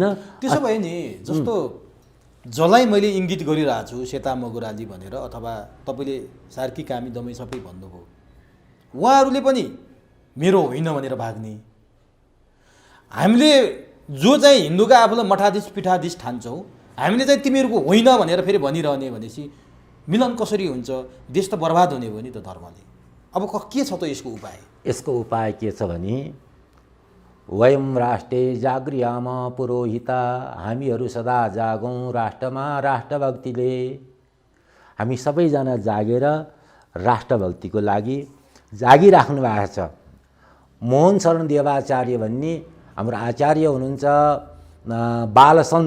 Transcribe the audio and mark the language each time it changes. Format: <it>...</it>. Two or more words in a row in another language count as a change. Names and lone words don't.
<ne>त्यसो भए नि जस्तो जसलाई मैले इङ्गित गरिरहेको छु सेता मगुराली भनेर, अथवा तपाईँले सार्की कामी दमै सबै भन्नुभयो, उहाँहरूले पनि मेरो होइन भनेर भाग्ने। हामीले जो चाहिँ हिन्दूका आफूलाई मठाधीश पीठाधीश ठान्छौँ, हामीले चाहिँ तिमीहरूको होइन भनेर फेरि भनिरहने भनेपछि मिलन कसरी हुन्छ? देश त बर्बाद हुने भयो नि त धर्मले। अब के छ त यसको उपाय? यसको उपाय के छ भने</ne> <sa>वयम राष्ट्रे जागृयाम पुरोहिता,</sa> <ne>हामीहरू सदा जागौँ राष्ट्रमा राष्ट्रभक्तिले। हामी सबैजना जागेर राष्ट्रभक्तिको लागि जागिराख्नु भएको छ। मोहन शरण देवाचार्य भन्ने हाम्रो आचार्य हुनुहुन्छ, बालसन्त।</ne>